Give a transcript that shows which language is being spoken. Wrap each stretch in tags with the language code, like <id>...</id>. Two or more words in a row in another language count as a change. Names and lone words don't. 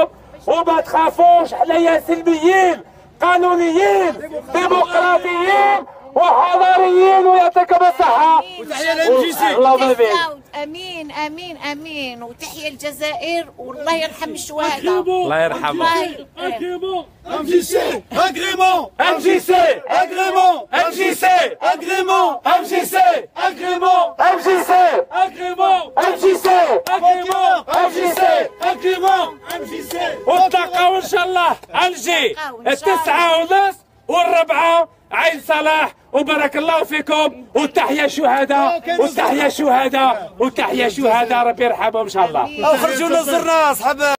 <ar>وما تخافوش حنايا سلميين قانونيين ديمقراطيين وحضاريين ويعطيكم الصحة. وتحية للام جي سي. اللهم بارك. امين امين امين، وتحية الجزائر والله يرحم الشهداء. الله يرحمه. Agrément MJC Agrément MJC Agrément MJC Agrément MJC Agrément MJC Agrément MJC Agrément MJC Agrément MJC. ونتلاقاو ان شاء الله الجي 9:30 والربعة عين صلاح، وبارك الله فيكم. وتحية شهداء وتحية شهداء وتحية شهداء، ربي يرحمهم ان شاء الله. خرجوا لنا زرنا اصحاب</ar>